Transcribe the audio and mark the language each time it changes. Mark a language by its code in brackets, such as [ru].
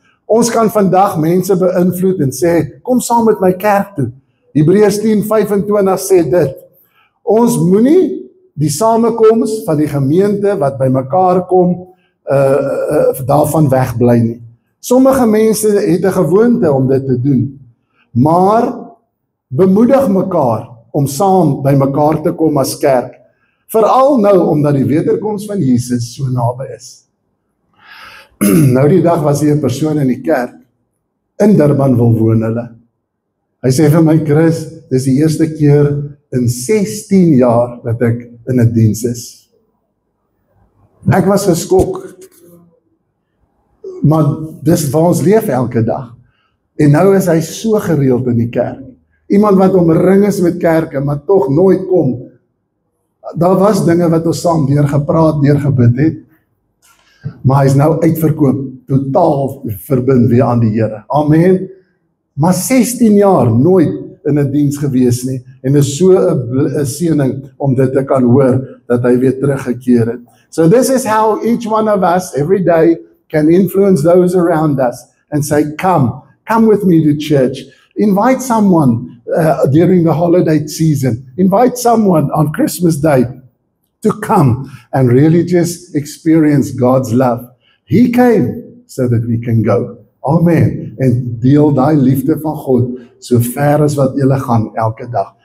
[af] Ons kan vandag mense beïnvloed en sê, kom saam met my kerk toe. Hebreërs 10:25 sê dit. Ons moenie die samekoms van die gemeente wat by mekaar kom, daarvan wegbly nie. Sommige mense het 'n gewoonte om dit te doen, maar bemoedig mekaar om saam by mekaar te kom as kerk. Veral nou, omdat die wederkoms van Jesus so naby is. Nou die dag was hier 'n persoon in die kerk, in Durban wil woon hulle. Hy sê vir my, Chris, dis die eerste keer in 16 jaar dat ek in 'n diens is. Ek was geskok, maar dis waar ons leef elke dag. En nou is hy so gereeld in die kerk. Iemand wat omring is met kerke, maar tog nooit kom. Daar was dinge wat ons saam deurgepraat, deurgebid het, maar hy is nou uitverkoop, totaal verbind weer aan die Here. Amen. Maar 16 jaar nooit in 'n diens gewees nie, en is so 'n seëning om dit te kan hoor, dat hy weer teruggekeer het. [en] So this is how each one of us, every day, can influence those around us, and say, come with me to church. Invite someone during the holiday season. Invite someone on Christmas Day to come and really just experience God's love. He came so that we can go. Amen. [af] En deel daai liefde van God so ver as wat julle gaan elke dag.